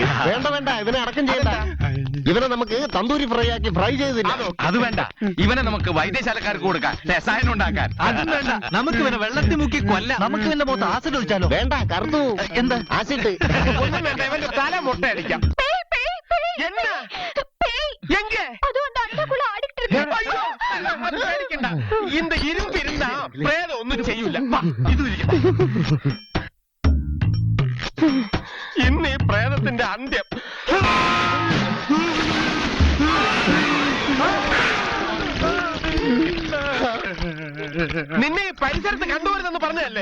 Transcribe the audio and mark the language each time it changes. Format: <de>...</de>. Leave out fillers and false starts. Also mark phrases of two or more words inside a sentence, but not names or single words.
<ml>വേണ്ട, ഇവനെ അടക്കം ചെയ്യണ്ട. ഇവനെ നമുക്ക് തന്തൂരി ഫ്രൈ ചെയ്തില്ല. അത് വേണ്ട, ഇവനെ നമുക്ക് വൈദ്യശാലക്കാർക്ക് കൊടുക്കാൻ, രസായനം ഉണ്ടാക്കാൻ. അതും വേണ്ട, നമുക്ക് ഇവനെ വെള്ളത്തിൽ മുക്കി കൊല്ലാം. നമുക്ക് ഇവന്റെ മുഖത്ത് ആസിഡ് ഒഴിച്ചാലോ? വേണ്ട, കറുത്തു. എന്താ ആസിഡ്? ഒന്നും വേണ്ട, ഇവന്റെ തല മുട്ട അടിക്കാം.</ml> <ta>இந்த இரும்பு இருந்தா பிரேதம் ஒன்னும் செய்யல.</ta> <ml>ഇന്ന് ഈ പ്രേതത്തിന്റെ അന്ത്യം. നിന്നെ ഈ പരിസരത്ത് കണ്ടുവരുന്നെന്ന് പറഞ്ഞതല്ലേ?</ml>